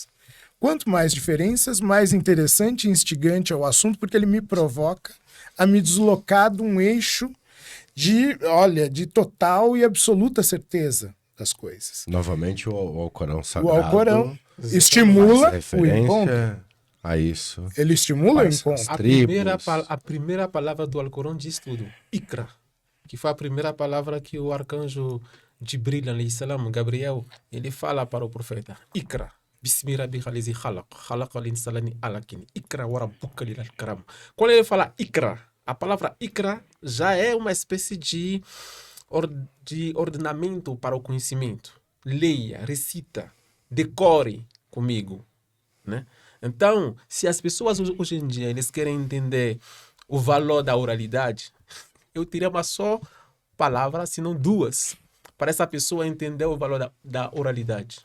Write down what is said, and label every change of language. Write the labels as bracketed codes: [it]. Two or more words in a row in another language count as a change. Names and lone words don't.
[pt] Quanto mais diferenças, mais interessante e instigante é o assunto, porque ele me provoca a me deslocar de um eixo de total e absoluta certeza das coisas. Novamente, o Alcorão Sagrado. O Alcorão estimula o encontro. A isso. Ele estimula o encontro. A primeira palavra do Alcorão diz tudo. Ikra. Que foi a primeira palavra que o arcanjo Jibril, [ar] عليه السلام, [pt] Gabriel, ele fala para o profeta. Ikra. [ar] بسم ربك الذي خلق. خلق الإنسان من علق. اقرأ وربك الأكرم. [pt] Quando ele fala Ikra, a palavra Ikra já é uma espécie de ordenamento para o conhecimento. Leia, recita, decore comigo. Né? Então, se as pessoas hoje em dia eles querem entender o valor da oralidade, eu teria uma só palavra, se não duas, para essa pessoa entender o valor da oralidade.